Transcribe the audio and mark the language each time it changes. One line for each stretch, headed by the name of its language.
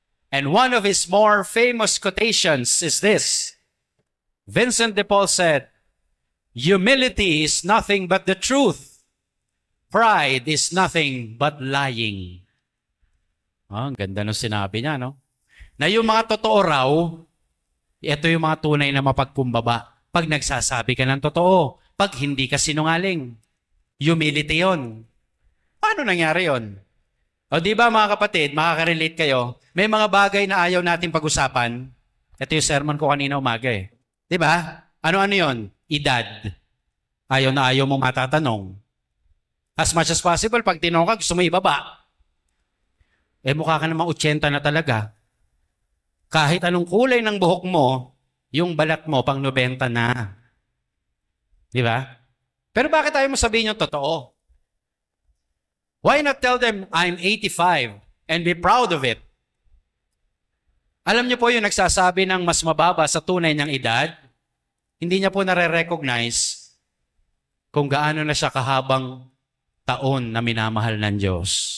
English: And one of his more famous quotations is this. Vincent de Paul said, "Humility is nothing but the truth. Pride is nothing but lying."
Filipino: Oh, ang ganda nung sinabi niya, no? Na yung mga totoo raw, ito yung mga tunay na mapagkumbaba. Pag nagsasabi ka ng totoo, pag hindi ka sinungaling. Humility yon. Paano nangyari yon? O di ba mga kapatid, makaka-relate kayo, may mga bagay na ayaw natin pag-usapan. Ito yung sermon ko kanina umaga eh. Di ba? Ano-ano yon? Edad. Ayaw na ayaw mong matatanong.
English: As much as possible,
Filipino: pag tinanong ka, gusto mo ibaba. Eh mukha ka namang 80 na talaga. Kahit anong kulay ng buhok mo, yung balat mo pang 90 na. Di ba? Pero bakit tayo mo sabihin yung totoo?
English: Why not tell them, I'm 85 and be proud of it?
Filipino: Alam niyo po yung nagsasabi ng mas mababa sa tunay niyang edad, hindi niya po nare-recognize kung gaano na siya kahabang taon na minamahal ng Diyos.